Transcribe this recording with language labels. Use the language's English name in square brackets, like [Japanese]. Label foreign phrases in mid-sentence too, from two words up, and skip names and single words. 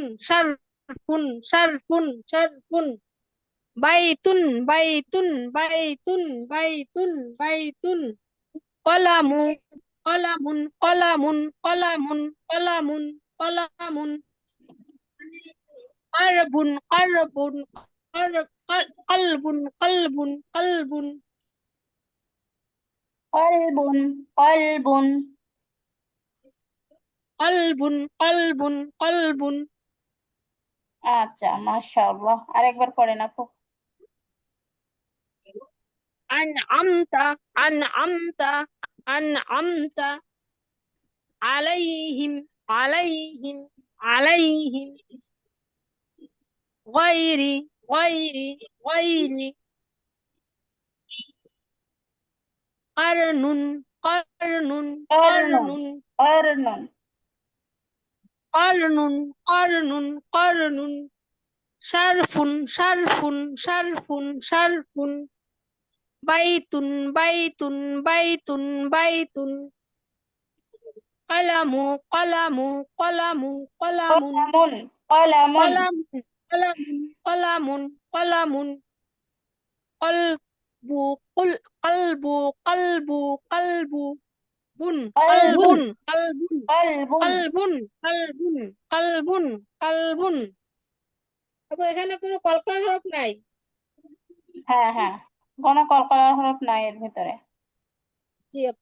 [Arabic] شرف شرف شرف بيت بيت بيت بيت بيت قلم قلم قلم قلم قلم قلم كرب كرب قلب قلب قلب قلب قلب قلب قلب قلب [Bangla] আচ্ছা, [Arabic] ما شاء الله. [Bangla] আরেকবার পড়েন আপু। [Arabic] أنعمت أنعمت أنعمت عليهم عليهم عليهم غير قرن قرن قرن قرن قرن قرن قرن قرن شرف شرف شرف شرف بيت بيت بيت بيت قلم قلم قلم قلم قلم قلم قلم قلم قلم قلم قلب قلب قلب قلب قلب قلب قلب قلب قلب قلب قلب قلب [Bangla] আপু এখানে কোনো কলকার হরফ নাই। হ্যাঁ হ্যাঁ, কোনো কলকলার হরফ নাই এর ভিতরে। জি আপু।